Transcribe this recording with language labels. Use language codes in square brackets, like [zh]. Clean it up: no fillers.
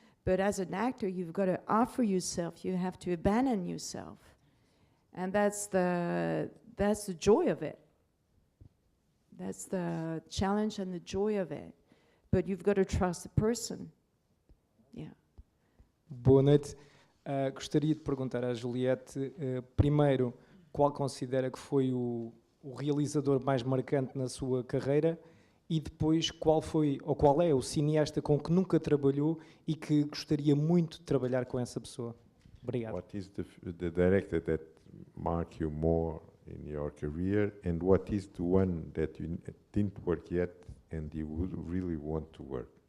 [en] But as an actor, you've got to offer yourself. You have to abandon yourself, and that's the joy of it. That's the challenge and the joy of it. But you've got to trust the person. Yeah. [pt] Boa noite. Gostaria de perguntar à Juliette, primeiro, qual considera que foi o realizador mais marcante na sua carreira, e depois qual é o cineasta com que nunca trabalhou e que gostaria muito de trabalhar com essa pessoa. Obrigado. [en] What is the director that marked you more in your career, and what is the one that you didn't work yet and you would really want to work?